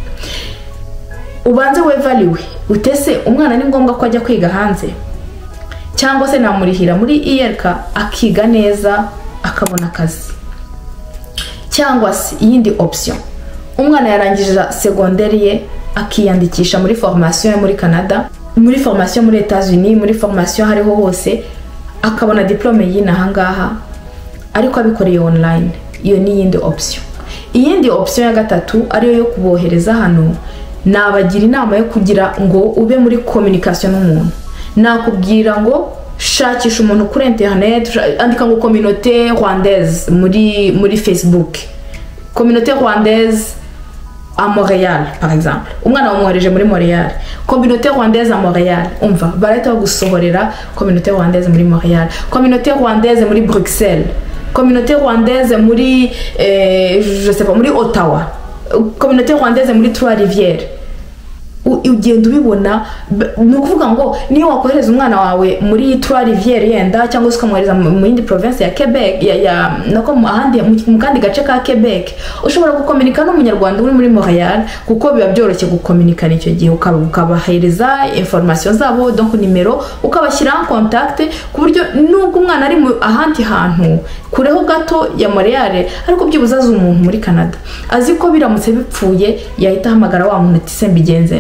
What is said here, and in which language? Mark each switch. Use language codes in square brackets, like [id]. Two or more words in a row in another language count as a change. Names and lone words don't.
[rw] Ubanze wevaliwe utese umwana ni ngombwa ko ajya kwiga hanze, cyangwa se namurihira muri IRK akiga neza akabona akazi, cyangwa se iyindi option umwana yarangije secondaire ye akiyandikisha muri formation muri Canada, muri formation muri Etats-Unis, muri formation hariho hose, akabona diplome y'inaha ngaha ariko abikoreye online. Iyo ni yindi option. Iyindi option ya gatatu ariyo yo kubohereza hano, nabagira inama yo kugira ngo ube muri communication n'umuntu. Nakubwira ngo shakisha umuntu kuri internet, andika ngo [fr] communauté rwandaise [rw] muri Facebook, [fr] communauté rwandaise à Montréal par exemple. [rw] Umwana wamwohereje muri Montréal, [fr] communauté rwandaise à Montréal, [rw] umva barahita bagusohorera [fr] communauté rwandaise [rw] muri Montréal, [fr] communauté rwandaise [rw] muri Bruxelles, [fr] communauté rwandaise [rw] muri [fr] je sais pas [rw] muri Ottawa, [fr] communauté rwandaise [rw] muri Trois-Rivières. Ugenda ubibona, ni ukuvuga ngo niyo wakohereza umwana wawe muri Trois-Rivières yenda cyangwa se ukamwohereza mu yindi province ya Quebec nako ahandi mu kandi gace ka Quebec, ushobora gukomunika n'umunyarwanda uri muri Montréal kuko biba byoroshye gukomunikana icyo gihe, ukabahereza information zabo, donc nimero ukabashyira [fr] en contact [rw] ku buryo nubwo umwana ari ahandi hantu kureho gato ya Montréal ariko byibuze azi umuntu muri Canada, azi ko biramutse bipfuye yahita hamagara wa muntu ati sembigenzene.